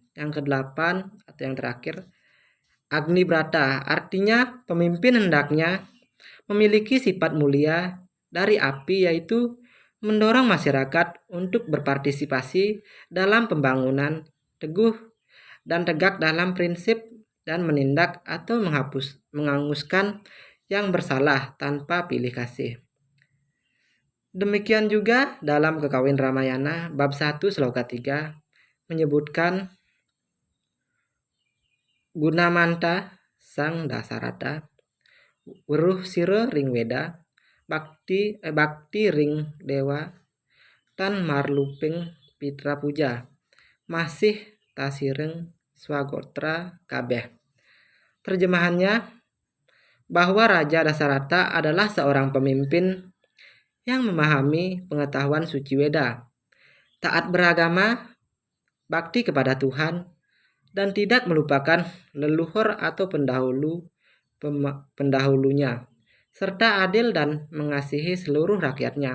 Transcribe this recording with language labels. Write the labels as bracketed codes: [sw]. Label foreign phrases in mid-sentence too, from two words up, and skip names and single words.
[id] Yang kedelapan atau yang terakhir, Agni Brata, artinya pemimpin hendaknya memiliki sifat mulia dari api, yaitu mendorong masyarakat untuk berpartisipasi dalam pembangunan, teguh dan tegak dalam prinsip, dan menindak atau menghanguskan yang bersalah tanpa pilih kasih. Demikian juga dalam Kekawin Ramayana bab 1 sloka 3 menyebutkan [kaw] Gunamanta sang Dasarata, weruh sira ring weda, bakti ring dewa, tan marluping pitra puja, masih tasireng swagotra kabeh. [id] Terjemahannya bahwa Raja Dasarata adalah seorang pemimpin yang memahami pengetahuan suci Weda, taat beragama, bakti kepada Tuhan, dan tidak melupakan leluhur atau pendahulunya, serta adil dan mengasihi seluruh rakyatnya.